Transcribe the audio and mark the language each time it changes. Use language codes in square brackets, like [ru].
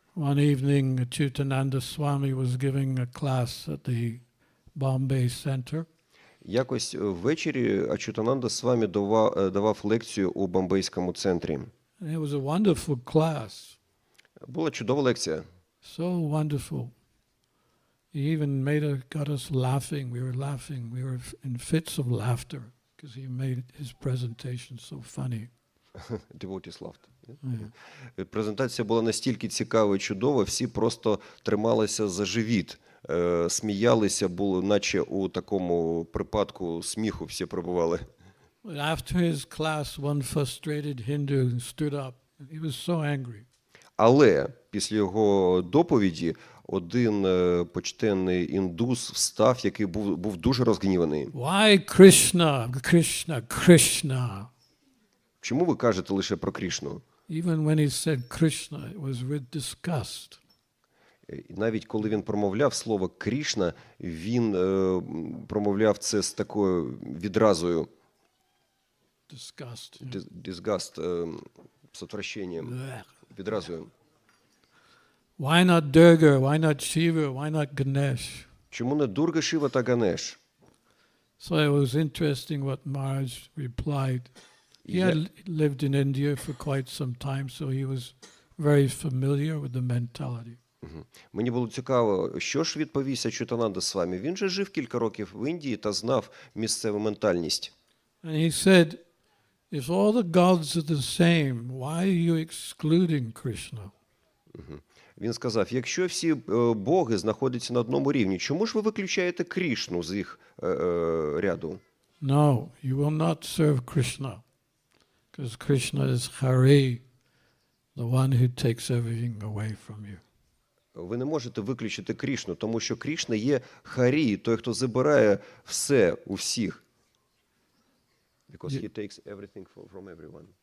[en] One evening, Ачарья-засновник Свамі was giving a class at the Bombay Center. [uk] Якось ввечері Ачарья Свамі давав лекцію у Бомбейському центрі. [en] And it was a wonderful class. [uk] Була чудова лекція. [en] So wonderful. He even got us laughing. We were laughing. We were in fits of laughter because he made his presentation so funny. Devotees laughed. [uk] Презентація була настільки цікава і чудова, всі просто трималися за живіт, сміялися, було наче у такому припадку сміху всі перебували. [en] After his class, one frustrated Hindu stood up. He was so angry. [uk] Але після його доповіді один почтенний індус встав, який був дуже розгніваний. [en] Why Krishna, Krishna, Krishna? [uk] Чому ви кажете лише про Крішну? [en] Even when he said Krishna, it was with disgust. [uk] І навіть коли він промовляв слово Крішна, він промовляв це з такою відразою. [en] Disgust. Disgust, [uk] з отвращенням, відразою. [en] Why not Durga? Why not Shiva? Why not Ganesh? [uk] Чому не Дурга, Шива та Ганеш? [en] So it was interesting what Maharaj replied. He had lived in India for quite some time, so he was very familiar with the mentality. [uk] Мені було цікаво, що ж відповість Ачарья Свамі. Він же жив кілька років в Індії та знав місцеву ментальність. [en] And he said, if all the gods are the same, why are you excluding Krishna? [uk] Він сказав, якщо всі боги знаходяться на одному рівні, чому ж ви виключаєте Крішну з їх ряду? [en] No, you will not serve Krishna, because Krishna is Hari, the one who takes everything away from you. [uk] Ви не можете виключити Крішну, тому що Крішна є Харі, той, хто забирає все у всіх. [en] Because he takes everything from everyone.